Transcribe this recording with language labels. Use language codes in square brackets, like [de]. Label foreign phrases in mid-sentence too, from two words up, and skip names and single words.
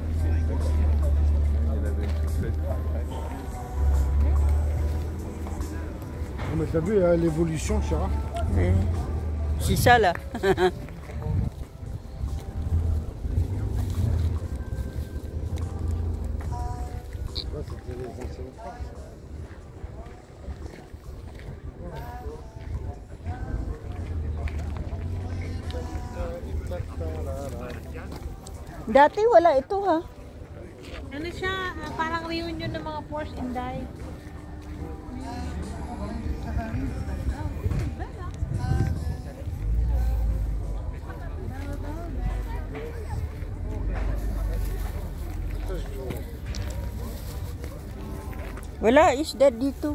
[fr] Mais t'as vu l'évolution, Chira? Oui. C'est ça, là. C'était les anciennes traces. [tl] Dati wala ito, ha? Ano siya, parang reunion ng mga Porsche Inday. Wala isda dito.